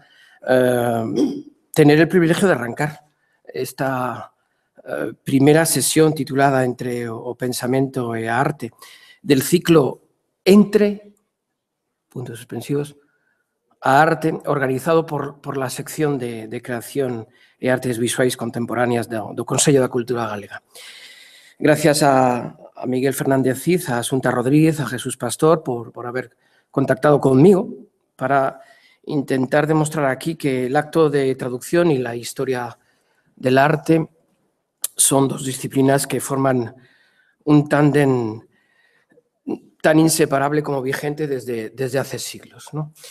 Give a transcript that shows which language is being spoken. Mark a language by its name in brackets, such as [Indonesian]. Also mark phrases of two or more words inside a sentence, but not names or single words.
[Spanish] Tener el privilegio de arrancar esta primera sesión titulada Entre o Pensamento e Arte del ciclo Entre, puntos suspensivos, a Arte, organizado por la sección de Creación e Artes Visuais Contemporáneas do Consello da Cultura Galega. Gracias a Miguel Fernández Cid, a Asunta Rodríguez, a Jesús Pastor por haber contactado conmigo para intentar demostrar aquí que el acto de traducción y la historia del arte son dos disciplinas que forman un tándem tan inseparable como vigente desde hace siglos, ¿no?